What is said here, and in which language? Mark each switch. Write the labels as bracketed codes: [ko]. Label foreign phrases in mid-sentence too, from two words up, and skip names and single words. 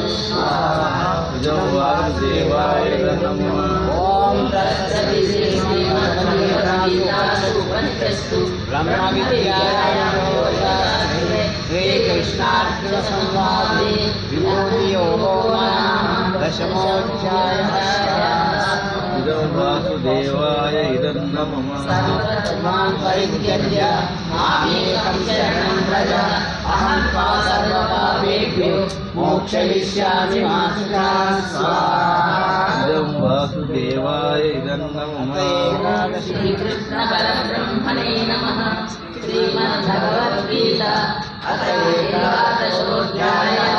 [sa] इदं वासुदेवाय इदं नमः ॐ तत्सदि श्रीमद्भगवद्गीतासु उपनिषत्तु ब्रह्म विद्यायां योगशास्त्रे श्रीकृष्णार्जुन संवादे विभूति योगो नाम दशमोध्यायः. इदं वासुदेवाय इदं नमः सर्वधर्मान् परित्यज्य मामेकं शरणं व्रज अहं त्वा सर्वपापेभ्यो मोक्षयिष्यामि मा शुचाः. స్వాహా इदं वासुदेवाय इदं नमः ఏకాదశి श्रीकृष्ण परब्रह्मणे नमः. श्रीमद्भगवद्गीत अथ एकादशोऽध्यायः.